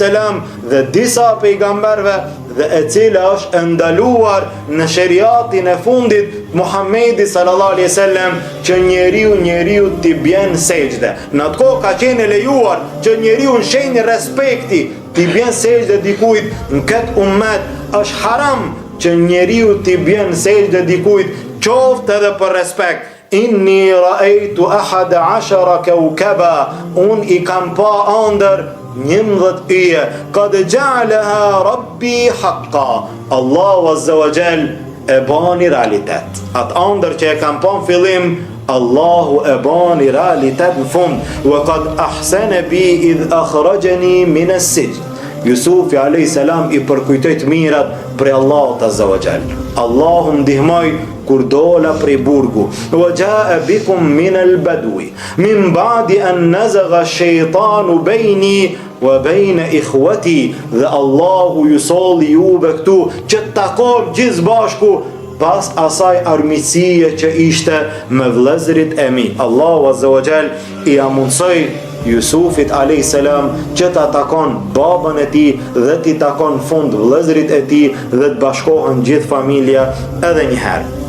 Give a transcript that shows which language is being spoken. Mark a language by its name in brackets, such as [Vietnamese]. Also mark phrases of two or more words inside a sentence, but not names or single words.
[Albanian] dhe disa pejgamberve, dhe e cila është ndaluar në sheriatin e fundit Muhamedi [Arabic] صلى الله عليه وسلم, [Albanian] që njeriu t'i bjen sejdë. Në atë kohë ka qenë lejuar që njeriu në shenjë respekti t'i bjen sejdë dikujt. Në këtë ummet është haram që njeriu t'i bjen sejdë dikujt, qoftë edhe për respekt. [Arabic] إني رأيت أحد عشر كوكبا, [Albanian] un i kam pa ëndër 11 yje. [Arabic] قد جعلها ربي حقا, [Albanian] Allahu [Arabic] عز وجل [Albanian] e bani realitet. Atë ëndër që e kam pa në fillim, Allahu e bani realitet në fund. [Arabic] وقد أحسن بي إذ أخرجني من السجن. [Albanian] Jusufi a.s. i përkujtojt mirat për Allahut [Arabic] عز وجل. [Albanian] Allahu ndihmoj kur dola prej burgu. [Arabic] وجاء بكم من البدو من بعد أن نزغ الشيطان بيني وبين إخوتي. [Albanian] Dhe Allahu ju solli juve këtu që të takon gjithë bashku pas asaj armiqësie që ishte me vëllezërit e mi. Allahu [Arabic] عز وجل [Albanian] i amundsoi Jusufit a.s. që ta takon babën e tij dhe t'i takon fund vëllezërit e tij dhe të bashkohen gjithë familja edhe një herë.